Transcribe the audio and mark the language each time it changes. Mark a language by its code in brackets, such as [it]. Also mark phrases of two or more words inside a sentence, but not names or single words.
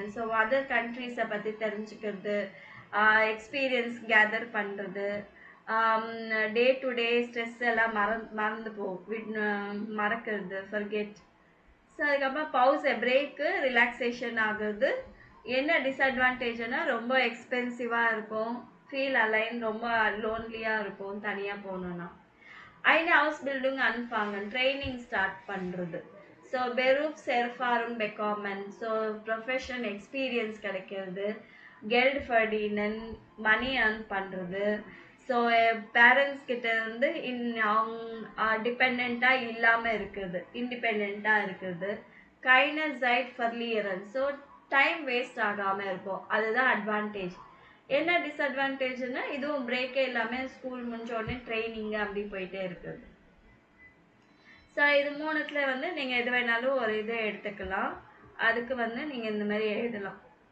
[ta] ஸோ [en] other countries [ta] பற்றி தெரிஞ்சுக்கிறது, [en] experience gather [ta] பண்ணுறது, [en] day to day stress [ta] எல்லாம் மறந்து மறக்கிறது, ஃபர்கெட். ஸோ அதுக்கப்புறம் பவுஸ், பிரேக்கு, ரிலாக்ஸேஷன் ஆகுறது. என்ன டிஸ்அட்வான்டேஜ்னா ரொம்ப எக்ஸ்பென்சிவாக இருக்கும், [en] feel alone, [ta] ரொம்ப லோன்லியாக இருக்கும் தனியாக போகணுன்னா. [de] eine Ausbildung anfangen, [en] training start [ta] பண்ணுறது. [de] ஸோ Berufserfahrung bekommen, [ta] ஸோ [en] profession experience [ta] கிடைக்கிறது. [de] Geld verdienen, [en] money earn [ta] பண்ணுறது. ஸோ பேரண்ட்ஸ் கிட்ட இருந்து அவங்க டிபெண்ட்டாக இல்லாமல் இருக்குது, இண்டிபெண்ட்டாக இருக்குது. [de] keine Zeit verlieren, [ta] ஸோ [en] time waste [ta] ஆகாமல் இருக்கும், அதுதான் அட்வான்டேஜ். என்ன டிஸ்அட்வான்டேஜ்னா இதுவும் பிரேக்கே இல்லாமல் ஸ்கூல் முடிஞ்ச உடனே ட்ரைனிங் அப்படி போயிட்டே இருக்குது. ஸோ இது மூணுத்துல வந்து நீங்கள் எது வேணாலும் ஒரு இதை எடுத்துக்கலாம், அதுக்கு வந்து நீங்கள் இந்த மாதிரி எழுதலாம்.